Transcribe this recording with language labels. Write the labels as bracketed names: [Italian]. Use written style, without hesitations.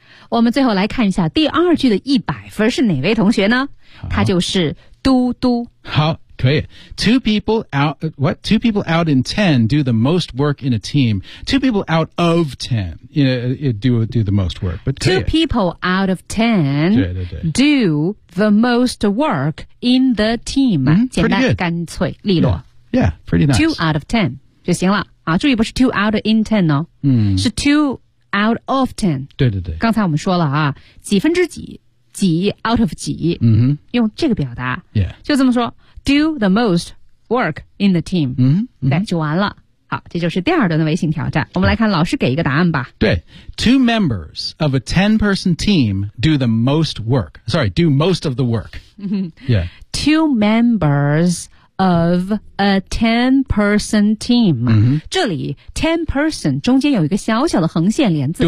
[Chinese] 我们最后来看一下第二句的100分是哪位同学呢？他就是嘟嘟。好，可以。 [English] Two people out, what? Two people out in ten do the most work in a team. Two people out of ten, do the most work. But two people out of ten, [Chinese] 对对对 [English] do the most work in the team.、 [Chinese] 简单、干脆、利落。 [English] Yeah, pretty nice. Two out of ten [Chinese] 就行了。啊，注意不是 [English] two out in ten [Chinese] 哦，是 [English] two out of ten. [Chinese] 对对对。刚才我们说了啊，几分之几。几 out of 几、用这个表达、 [English] yeah. [Chinese] 就这么说 [English] do the most work in the team、 [Chinese] 对就完了好这就是第二段的微信挑战我们来看老师给一个答案吧 [English] 对 two members of a 10 person team do the most work sorry do most of the work、yeah. two members of a 10 person team、 [Chinese] 这里 10 person 中间有一个小小的横线连字符